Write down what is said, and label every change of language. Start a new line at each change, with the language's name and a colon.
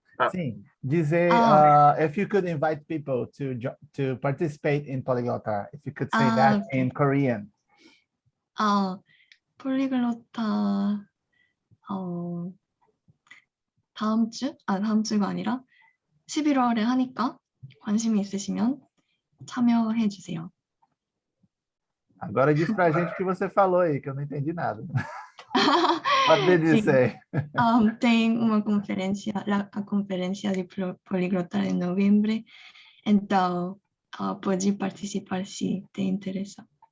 Portuguese: Sim, dizer,
English: if you could invite people to participate in Poliglotar, if you could say that in Korean.
Korean: 폴리글로타 다음 주가 아니라 11월에 하니까 관심이 있으시면 참여해 주세요.
Portuguese: Agora diz pra gente o que você falou aí, que eu não entendi nada.
English: What did you say?
Portuguese: Tem uma conferência, a conferência de Poliglotar em novembro, então pode participar se te interessa.